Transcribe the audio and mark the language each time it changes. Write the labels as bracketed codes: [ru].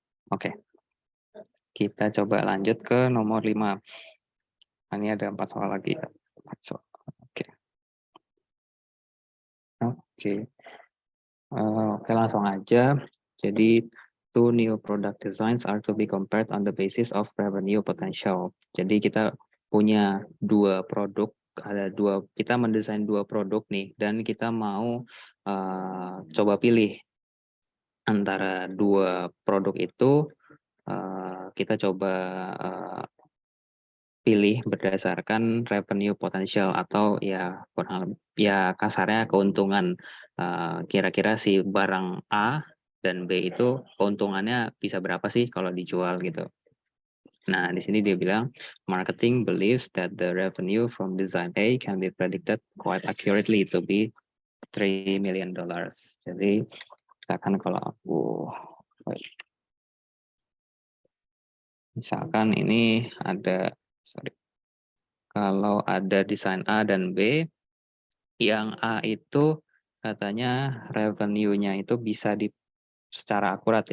[id] Oke, kita coba lanjut ke nomor 5. Ini ada 4 soal lagi. Oke. Oke, langsung aja. Jadi, [en] two new product designs are to be compared on the basis of revenue potential. [id] Jadi kita punya 2 produk, kita mendesain 2 produk nih, dan kita mau coba pilih antara 2 produk itu, kita coba pilih berdasarkan revenue potential atau ya kasarnya keuntungan. Kira-kira si barang A dan B itu keuntungannya bisa berapa sih kalau dijual gitu. Nah, di sini dia bilang [en] marketing believes that the revenue from design A can be predicted quite accurately to be $3 million. [id] Jadi misalkan kalau misalkan ini ada kalau ada desain A dan B, yang A itu katanya revenue-nya itu bisa secara akurat.